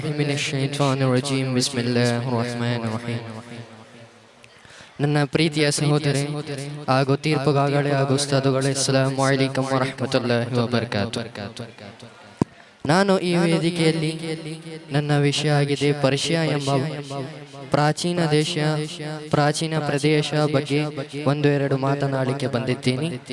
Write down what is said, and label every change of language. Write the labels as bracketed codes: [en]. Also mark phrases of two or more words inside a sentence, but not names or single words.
[ar] بالله من الشيطان الرجيم بسم الله الرحمن الرحيم [kn] ನನ್ನ ಪ್ರೀತಿಯ ಸಹೋದರಿ ಹಾಗೂ ತೀರ್ಪುಗಾಗಳೆ ಹಾಗೂ ಉಸ್ತಾದುಗಳೇ [ar] السلام عليكم ورحمة الله وبركاته. [kn] ನಾನು ಈ ವೇದಿಕೆಯಲ್ಲಿ ನನ್ನ ವಿಷಯ ಆಗಿದೆ ಪರ್ಷಿಯಾ ಎಂಬ ಪ್ರಾಚೀನ ದೇಶ, ಪ್ರಾಚೀನ ಪ್ರದೇಶ ಬಗ್ಗೆ ಒಂದೆರಡು ಮಾತನಾಡಲಿಕ್ಕೆ ಬಂದಿದ್ದೀನಿ.